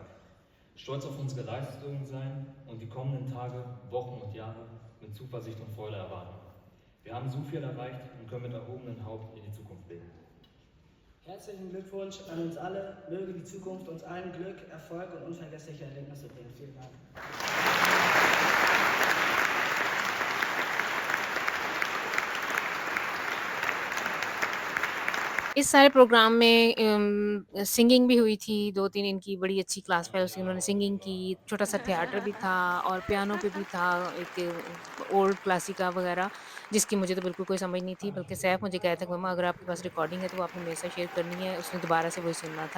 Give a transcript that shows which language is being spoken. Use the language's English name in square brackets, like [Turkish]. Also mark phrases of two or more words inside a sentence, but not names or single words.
[German] Stolz auf unsere Leistungen sein und die kommenden Tage, Wochen und Jahre mit Zuversicht und Freude erwarten. Wir haben so viel erreicht und können mit erhobenem Haupt in die Zukunft blicken. Herzlichen Glückwunsch an uns alle. Möge die Zukunft uns allen Glück, Erfolg und unvergessliche Erlebnisse bringen. Vielen Dank. [Urdu] اس سارے پروگرام میں سنگنگ بھی ہوئی تھی، 2-3 ان کی بڑی اچھی [English] class fellows [Urdu] تھی، انہوں نے سنگنگ کی، چھوٹا سا تھیٹر بھی تھا اور پیانو پہ بھی تھا ایک [English] old classica [Urdu] وغیرہ، جس کی مجھے تو بالکل کوئی سمجھ نہیں تھی، بلکہ سیف مجھے کہتا ہے کہ مما اگر آپ کے پاس ریکارڈنگ ہے تو وہ آپ نے میرے ساتھ شیئر کرنی ہے، اس نے دوبارہ سے وہی سننا تھا.